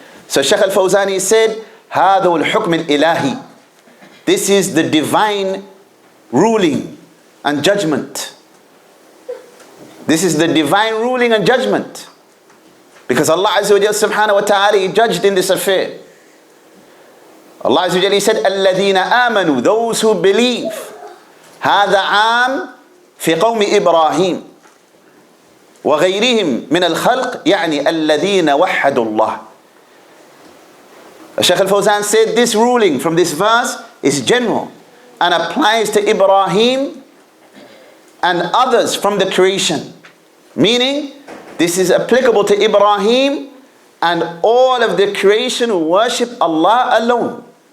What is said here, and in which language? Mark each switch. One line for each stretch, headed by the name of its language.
English: So Shaykh al-Fawzani said,
Arabic: هَذَا الْحُكْمِ الْإِلَهِ,
English: this is the divine ruling and judgment. This is the divine ruling and judgment. Because Allah Azza wa Jalla subhanahu wa ta'ala, He judged in this affair. Allah Azza wa Jalla said,
Arabic: الَّذِينَ آمَنُوا,
English: those who believe.
Arabic: هذا عام في قوم إبراهيم وغيرهم من الخلق يعني الذين وحدوا الله.
English: Shaykh al-Fawzan said this ruling from this verse is general and applies to Ibrahim and others from the creation. Meaning, this is applicable to Ibrahim and all of the creation who worship Allah alone.